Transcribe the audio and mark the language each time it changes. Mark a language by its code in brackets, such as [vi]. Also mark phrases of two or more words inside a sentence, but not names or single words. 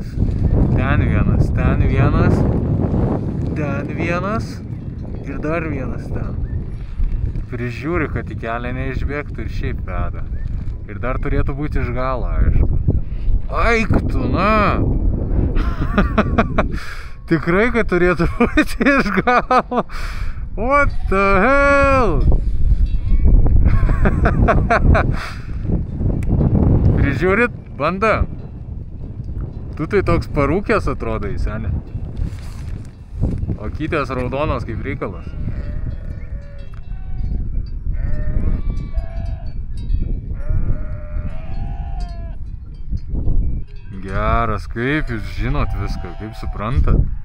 [lt] Ten vienas, ten vienas, ten vienas ir dar vienas ten. Prižiūri, kad į kelią neišbėgtų ir šiaip veda. Ir dar turėtų būti iš galo, aišku. Aik tu, na! Tikrai, kad turėtų būti iš galo. [en] What the hell? [lt] Prižiūrit, banda. Tu tai toks parūkęs atrodai, senė. O kytės raudonas kaip reikalas. Geras, kaip jūs žinot viską, kaip suprantat.